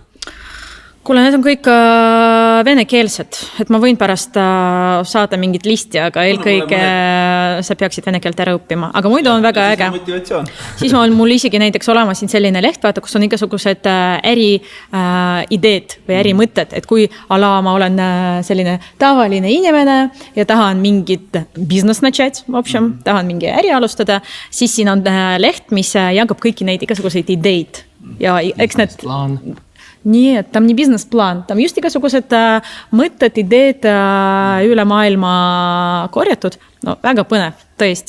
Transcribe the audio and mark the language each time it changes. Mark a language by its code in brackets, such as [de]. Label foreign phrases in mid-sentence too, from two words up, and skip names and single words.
[et] Kuule, need on kõik venekeelsed, et ma võin pärast saada mingit listi, aga eelkõige sa peaksid vene keelt ära õppima. Aga muidu on väga äge. Siis on mul isegi näiteks olema siin selline leht, vaata, kus on igasugused äri ideed või äri mõtted, et kui ma olen selline tavaline inimene ja tahan mingit business [ru] начать, в общем, [et] tahan mingi äri alustada, siis siin on leht, mis jagab kõiki neid igasuguseid ideid. Ja eks need... Nii, et tam nii business-plaan, tam just igasugused mõtted, ideed üle maailma korjatud. No väga põnev, tõesti.